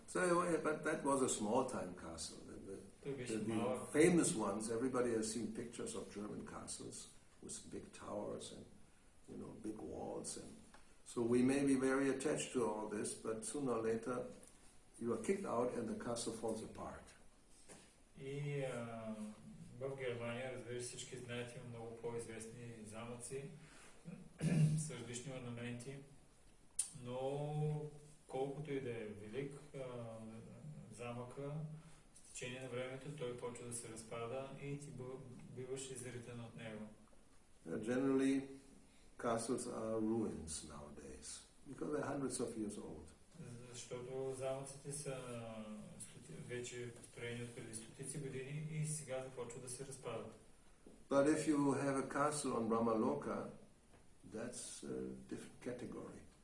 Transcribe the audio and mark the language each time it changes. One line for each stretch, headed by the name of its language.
English: So anyway, but that was a small-time castle. The famous ones, everybody has seen pictures of German castles with big towers and big walls, and so we may be very attached to all this, but sooner or later you are kicked out and the castle falls apart.
Bulgarian: И в Германия, разбира се, всички знаят, има много по-известни замъци с различни орнаменти, но колкото и да е велик замъка, с течение на времето той почва да се разпада и ти биваш изритан от него.
English: Generally, castles are ruins nowadays because they're hundreds of years old.
Bulgarian: Защото замъците са вече построени от преди стотици години и сега започват да се разпадат.
English: But if you have a castle on Brahmaloka, that's a different category.